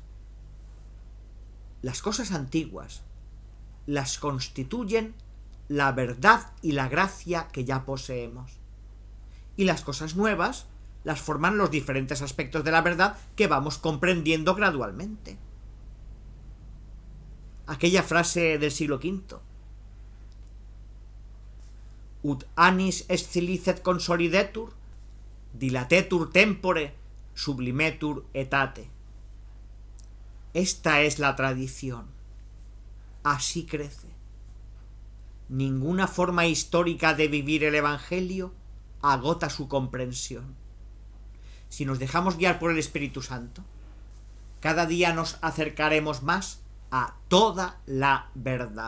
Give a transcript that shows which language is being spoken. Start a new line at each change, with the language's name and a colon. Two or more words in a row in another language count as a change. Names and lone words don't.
Spanish: Las cosas antiguas las constituyen la verdad y la gracia que ya poseemos, y las cosas nuevas las forman los diferentes aspectos de la verdad que vamos comprendiendo gradualmente. Aquella frase del siglo V:
Latin: ut annis scilicet consolidetur, dilatetur tempore, sublimetur etate.
Spanish: Esta es la tradición. Así crece. Ninguna forma histórica de vivir el Evangelio agota su comprensión. Si nos dejamos guiar por el Espíritu Santo, cada día nos acercaremos más a toda la verdad.